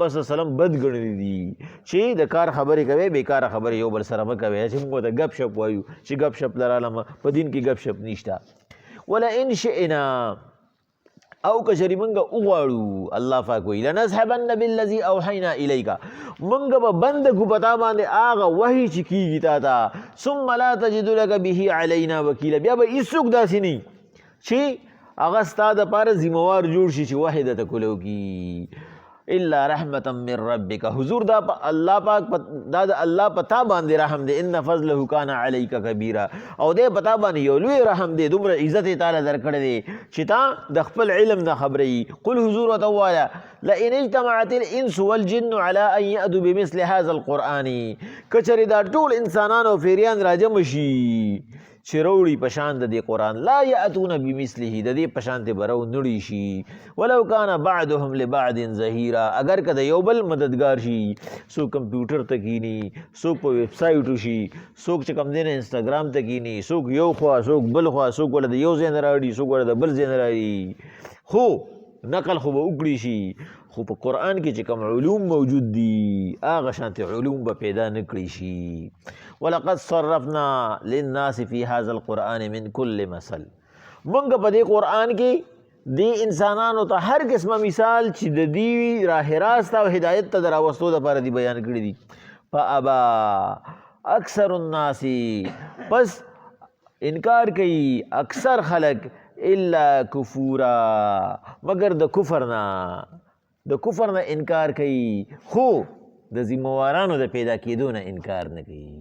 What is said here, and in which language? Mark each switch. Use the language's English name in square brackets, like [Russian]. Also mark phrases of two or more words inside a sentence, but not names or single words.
[Arabic] صلی الله علیه وسلم [Pashto] بد ګڼلی دي چې د کار خبرې کوئ بېکاره خبرې یو بل سره مه کوئ چې موږ ورته ګپ شپ وایو چې ګپ شپ لرالمه په دین کې ګپ شپ نشته [Arabic] ولئن شئنا [Pashto] او کچری منګه وغواړو الله پاک وایي [Arabic] لنذهبن بالذي اوحینا الیک [Pashto] منګه به بند کړو په تا باندې هغه وحي چې کېږي تا ته [Arabic] ثم لا تجد لک به علینا وکیلا [Pashto] بیا به هېڅوک داسې نه چې هغه ستا دپاره ذموار جوړ شي چې وحي درته کولو کي [Arabic] الا رحمتا من ربک [Pashto] حضور دا الله پاک دا د الله په تا باندې رحم دی [Arabic] ان فضله کان علیک کبیرا [Pashto] او دی په تا باندې یو لوی رحم دی دومره عزت یې تعالی درکړی دی چې تا د خپل علم نه خبرې قل حضور ورته ووایه [Arabic] لئن اجتمعت الانس والجن على ان یأتوا بمثل هذا القرآن [Pashto] که چېرې دا ټول انسانان او فیریان راجمع شي چې راوړي په شان د دې قرآن [Arabic] لا یأتون بمثله [Pashto] د دې په شانتې به راونړي شي [Arabic] ولو کان بعضهم لبعض ظهیرا [Pashto] اگر که د یو بل مددګار شي څوک کمپیوټر ته کیني څوک په ویب سایټو شي څوک چې کوم دی نه انسټاګرام ته کیني څوک یو خوا څوک بل خوا څوک ورته د یو ځای نه راوړي څوک ورته د بل ځای نه راوړي خو نقل خو به وکړي شي خو په قرآن کې چې کوم علوم موجود دي هغه شانتې علوم به پیدا نه کړي شي [Arabic] ولقد صرفنا للناس في هذا القرآن من كل مثل [Pashto] موږ په دې قرآن کې دې انسانانو ته هر قسمه مثال چې د دې راه راست او هدایت ته د راوستو دپاره دي بیان کړي دي [Arabic] فابا اکثر الناس [Pashto] پس انکار کوي اکثر خلق [Arabic] الا کفورا [Pashto] مگر د کفر نه انکار کوي خو د ذموارانو د پیدا کېدو نه انکار نه کوي.